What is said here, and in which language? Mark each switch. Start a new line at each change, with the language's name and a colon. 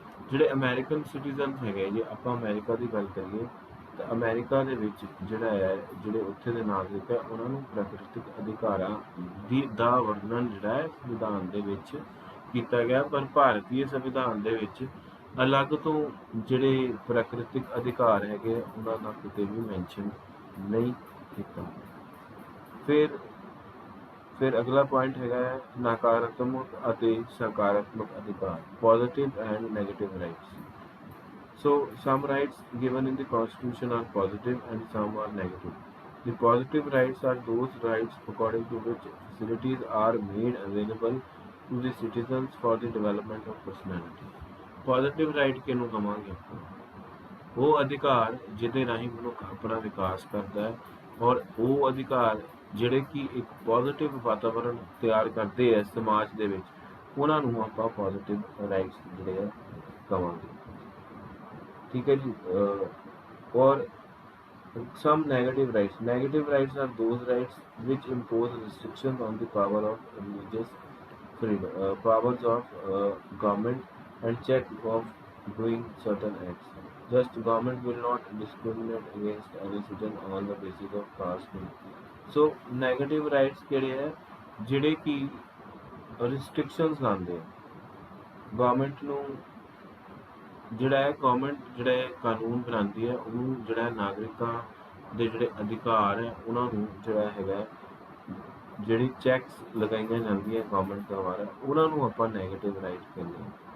Punjabi: ਜਿਹੜੇ American citizen ਹੈਗੇ, ਜੇ ਆਪਾਂ ਅਮਰੀਕਾ ਦੀ ਗੱਲ ਕਰੀਏ ਤਾਂ ਅਮਰੀਕਾ ਦੇ ਵਿੱਚ ਜਿਹੜਾ ਹੈ, ਜਿਹੜੇ ਉੱਥੇ ਦੇ ਨਾਗਰਿਕ ਹੈ, ਉਹਨਾਂ ਨੂੰ ਪ੍ਰਾਕ੍ਰਿਤਿਕ ਅਧਿਕਾਰਾਂ ਦਾ ਵਰਣਨ ਜਿਹੜਾ ਹੈ ਸੰਵਿਧਾਨ ਦੇ ਵਿੱਚ ਕੀਤਾ ਗਿਆ, ਪਰ ਭਾਰਤੀ ਸੰਵਿਧਾਨ ਦੇ ਵਿੱਚ ਅਲੱਗ ਤੋਂ ਜਿਹੜੇ ਪ੍ਰਾਕ੍ਰਿਤਿਕ ਅਧਿਕਾਰ ਹੈਗੇ ਉਹਨਾਂ ਦਾ ਕਿਤੇ ਵੀ ਮੈਂਸ਼ਨ ਨਹੀਂ ਕੀਤਾ। ਫਿਰ ਅਗਲਾ ਪੁਆਇੰਟ ਹੈਗਾ ਹੈ ਨਕਾਰਾਤਮਕ ਅਤੇ ਸਕਾਰਾਤਮਕ ਅਧਿਕਾਰ,
English: Positive and negative rights. So some rights given in the Constitution are positive and some are negative. The positive rights are those rights according to which facilities are made available to the citizens for the development of personality।
Punjabi: Positive right ਕਿਹਨੂੰ ਕਹਾਂਗੇ ਆਪਾਂ? ਉਹ ਅਧਿਕਾਰ ਜਿਹਦੇ ਰਾਹੀਂ ਮਨੁੱਖ ਆਪਣਾ ਵਿਕਾਸ ਕਰਦਾ ਹੈ, ਔਰ ਉਹ ਅਧਿਕਾਰ ਜਿਹੜੇ ਕਿ ਇੱਕ ਪੋਜ਼ਿਟਿਵ ਵਾਤਾਵਰਨ ਤਿਆਰ ਕਰਦੇ ਹੈ ਸਮਾਜ ਦੇ ਵਿੱਚ, ਉਹਨਾਂ ਨੂੰ ਆਪਾਂ ਪੋਜ਼ਿਟਿਵ ਰਾਈਟਸ ਜਿਹੜੇ ਆ ਕਹਾਂਗੇ,
Hindi: ठीक है जी। और
English: some negative rights are those rights which impose restrictions on the power of religious freedom, powers of government and check of doing certain acts। Just government will not discriminate against any citizen on the basis of caste। So negative rights
Punjabi: ਕਿਹੜੇ ਹੈ? ਜਿਹੜੇ ਕਿ restrictions ਲਾਉਂਦੇ ਆ government ਨੂੰ, ਜਿਹੜਾ ਹੈ government ਜਿਹੜਾ ਕਾਨੂੰਨ ਬਣਾਉਂਦੀ ਹੈ, ਉਹਨੂੰ ਜਿਹੜਾ ਨਾਗਰਿਕਾਂ ਦੇ ਜਿਹੜੇ ਅਧਿਕਾਰ ਹੈ ਉਹਨਾਂ ਨੂੰ ਜਿਹੜਾ ਹੈਗਾ, ਜਿਹੜੀ ਚੈੱਕਸ ਲਗਾਈਆਂ ਜਾਂਦੀਆਂ ਗਵਰਨਮੈਂਟ ਦੁਆਰਾ, ਉਹਨਾਂ ਨੂੰ ਆਪਾਂ ਨੈਗੇਟਿਵ ਰਾਈਟ ਕਹਿੰਦੇ ਹਾਂ।